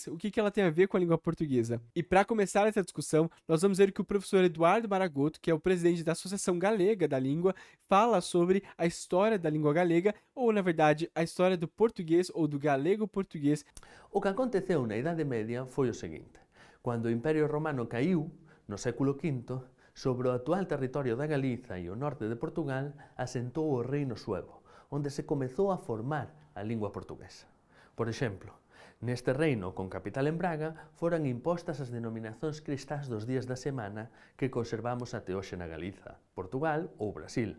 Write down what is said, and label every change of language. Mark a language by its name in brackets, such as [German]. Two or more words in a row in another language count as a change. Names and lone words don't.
[Portuguese] O que ela tem a ver com a língua portuguesa? E para começar essa discussão, nós vamos ver que o professor Eduardo Maragotto, que é o presidente da Associação Galega da Língua, fala sobre a história da língua galega, ou, na verdade, a história do português ou do galego-português. [Galician] O que aconteceu na Idade Media foi o seguinte: cando o Imperio Romano caíu, no século V, sobre o actual territorio da Galiza e o norte de Portugal, asentou o Reino Suevo, onde se comezou a formar a lingua portuguesa. Por exemplo, neste reino, con capital en Braga, foran impostas as denominacións cristás dos días da semana que conservamos até hoxe na Galiza, Portugal ou Brasil.